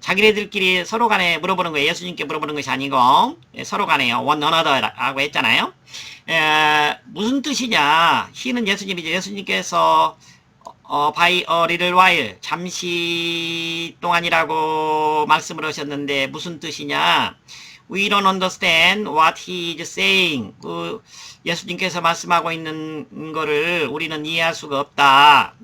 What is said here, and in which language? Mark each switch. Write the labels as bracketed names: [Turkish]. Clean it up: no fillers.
[Korean] 자기네들끼리 서로 간에 물어보는 거예요. 예수님께 물어보는 것이 아니고 서로 간에요. [English] one another [Korean] 라고 했잖아요. 무슨 뜻이냐? he는 예수님이죠. 예수님께서 [English] by a little while, [Korean] 잠시 동안이라고 말씀을 하셨는데 무슨 뜻이냐? [English] We don't understand what he is saying. [Korean] 예수님께서 말씀하고 있는 거를 우리는 이해할 수가 없다.